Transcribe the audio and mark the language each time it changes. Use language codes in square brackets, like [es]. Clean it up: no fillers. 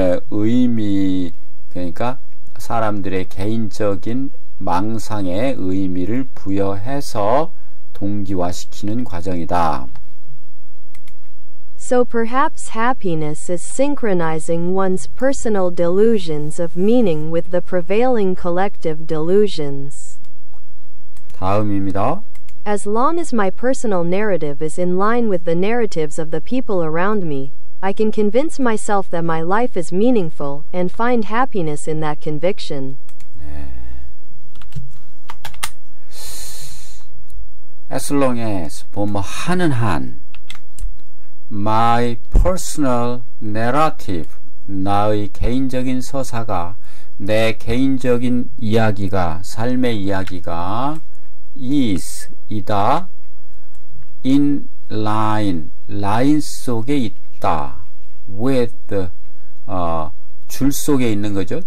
[ko] 의미 그러니까 사람들의 개인적인 망상에 의미를 부여해서 동기화시키는 과정이다. [en] So perhaps happiness is synchronizing one's personal delusions of meaning with the prevailing collective delusions. [ko] 다음입니다. [en] As long as my personal narrative is in line with the narratives of the people around me, I can convince myself that my life is meaningful and find happiness in that conviction. As long as [ko] 뭐뭐 하는 한 [en] my personal narrative [ko] 나의 개인적인 서사가 내 개인적인 이야기가 삶의 이야기가 is 이다 [en] in line [ko] 라인 속에 있다 with 줄 속에 있는 거죠.